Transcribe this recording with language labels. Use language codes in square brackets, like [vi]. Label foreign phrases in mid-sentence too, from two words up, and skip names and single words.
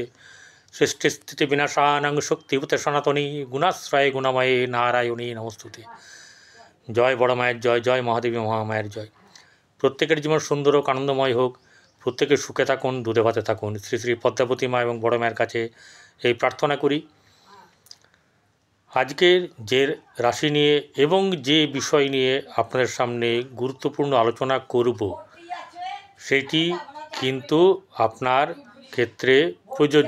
[sa] सृष्टिस्थितिविनाशानां शक्तिभूते सनातनी गुणाश्रये गुणमये नारायणी नमस्तुते। [bn] জয় বড় মায়ের জয়, জয় মহাদেবী মহামায়ের জয়। প্রত্যেকের জীবন সুন্দর হোক, আনন্দময় হোক, প্রত্যেকে সুখে থাকুন, দুধে ভাতে থাকুন। শ্রী শ্রী পদ্মাবতী মা এবং বড় মায়ের কাছে এই প্রার্থনা করি। আজকের যে রাশি নিয়ে এবং যে বিষয় নিয়ে আপনাদের সামনে গুরুত্বপূর্ণ আলোচনা করব সেটি কিন্তু আপনার ক্ষেত্রে প্রযোজ্য।